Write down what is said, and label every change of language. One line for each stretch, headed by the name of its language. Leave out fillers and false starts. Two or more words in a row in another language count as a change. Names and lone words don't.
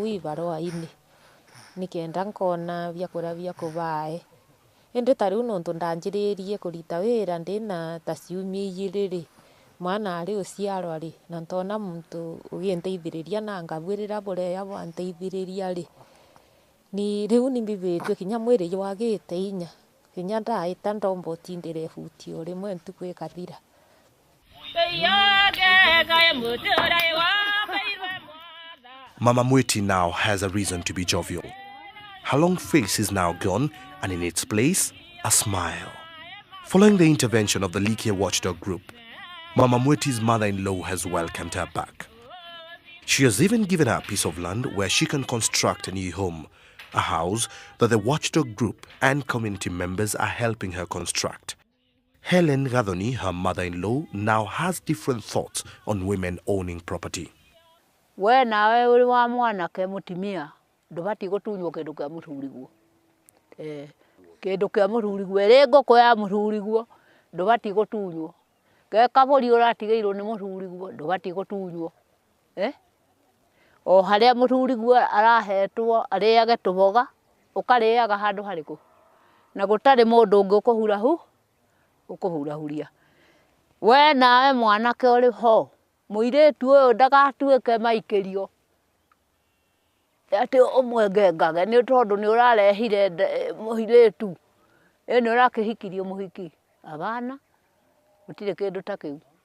Meru: ibarua-ini nikenda nkona byakura bya kubae indi tariu nontu ndanjiririe kurita wira ndina ta ciumia 2 mwana ari uciarwa ri na ntona muntu uginteithiriria na ngabwirira bureya bwanteithiriria ri ni riu ni mbibitwe kinya mwiri wagite inya kinya ndaita ndombo tindire futio rimwe ntuku ikathira.
English: Mama Mwiti now has a reason to be jovial. Her long face is now gone, and in its place, a smile. Following the intervention of the Likia Watchdog Group, Mama Mwiti's mother-in-law has welcomed her back. She has even given her a piece of land where she can construct a new home, a house that the Watchdog Group and community members are helping her construct. Helen Gathoni, her mother-in-law, now has different thoughts on women owning property.
Kikuyu: We nawe uri wa mwanake mutimia ndubati gutunywo kindu kia muthuriguo kindu kia muthuriguo iri ngoko ya muthuriguo ndubati gutunywo ge kaburi uratigeirwo ni muthuriguo ndubati gutunywo o haria muthuriguo arahetwo ariage tuboga ukariaga handu hariku na gutari mundu ungi ukuhurahuria we nawe mwanake uri ho muiretu uyu ndagatuike maikirio ati umwengengage ni tondu ni urarehire muiretu eni urakihikirio muhiki abana utire kindu ta kiu.